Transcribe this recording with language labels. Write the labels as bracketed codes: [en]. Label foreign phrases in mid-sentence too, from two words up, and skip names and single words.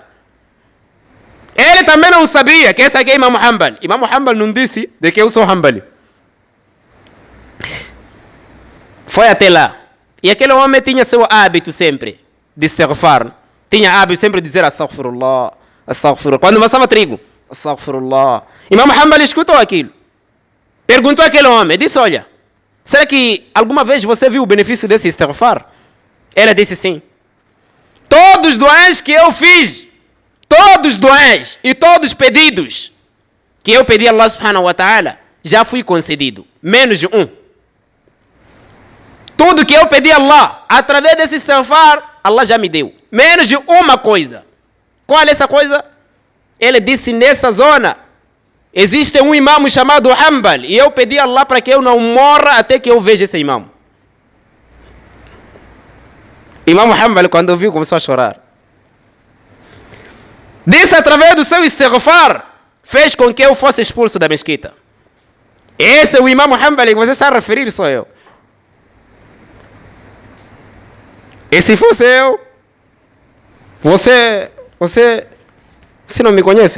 [pt] Ele também não sabia que esse aqui é Imam Hanbal. Imam Hanbal não disse de que eu sou Hanbali. Foi até lá. E aquele homem tinha seu hábito sempre de istighfar. Tinha hábito sempre de dizer [ar] أستغفر الله، أستغفر الله. [pt] Quando amassava trigo, astaghfirullah. Imam Hanbal escutou aquilo. Perguntou àquele homem, disse: olha, será que alguma vez você viu o benefício desse istighfar? Ele disse: sim. Todos os duas que eu fiz, todos os duas e todos os pedidos que eu pedi a Allah [ar] سبحانه وتعالى, [pt] já fui concedido. Menos um. Tudo que eu pedi a Allah, através desse istighfar, Allah já me deu. Menos de uma coisa. Qual é essa coisa? Ele disse: nessa zona existe um imam chamado Hanbal, e eu pedi a Allah para que eu não morra até que eu veja esse imam. Imam Hanbal, quando ouviu, começou a chorar. Disse: através do seu istighfar, fez com que eu fosse expulso da mesquita. Esse é o Imam Hanbal que você está a referir, sou eu. E se fosse eu, você não me conhece?